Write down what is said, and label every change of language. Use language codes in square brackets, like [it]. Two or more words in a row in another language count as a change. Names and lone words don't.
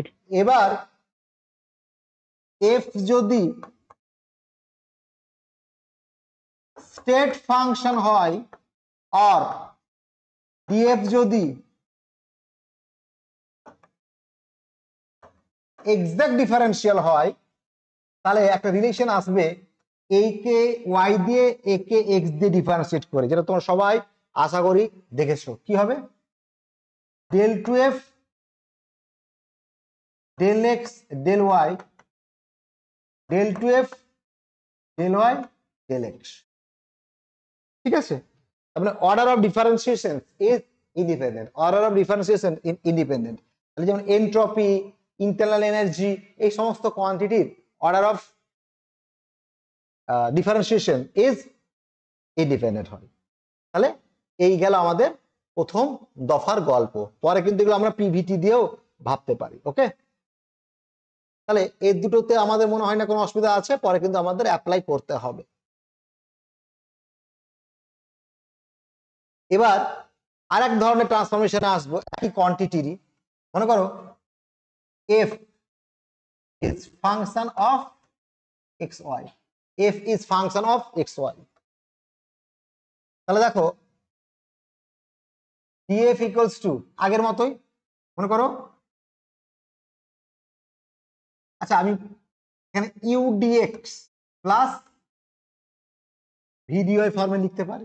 [bn] এবার f যদি [en] state function [bn] হয় আর df যদি [en] exact differential [bn] হয় তাহলে একটা রিলেশন আসবে a কে y দিয়ে a কে x দিয়ে ডিফারেন্সিয়েট করে, যেটা তোমরা সবাই আশা করি দেখেছো। কি হবে? [en] del 2f del x del y del 2f del y del x। [bn] ঠিক আছে, তাহলে [en] order of differentiation is independent, order of differentiation independent. [bn] তাহলে যেমন এনট্রপি, [en] internal energy, [bn] এই সমস্ত কোয়ান্টিটির [en] order of differentiation is independent [bn] হয়। তাহলে এই গেল আমাদের প্রথম দফার গল্প। পরে কিন্তু এগুলো আমরা পিভিটি দিয়েও ভাবতে পারি। ওকে, তাহলে এই দুটোতে আমাদের মনে হয় না কোনো অসুবিধা আছে, পরে কিন্তু আমাদের অ্যাপ্লাই করতে হবে। এবার আরেক ধরনের ট্রান্সফরমেশনে আসবো একই কোয়ান্টিটিরই। মনে করো [en] f is function of xy, f is function of xy। [bn] তাহলে দেখো [en] df equals to [bn] আগের মতোই, মনে করো, আচ্ছা আমি এখানে [en] u dx plus v dy [bn] ফর্মে লিখতে পারি।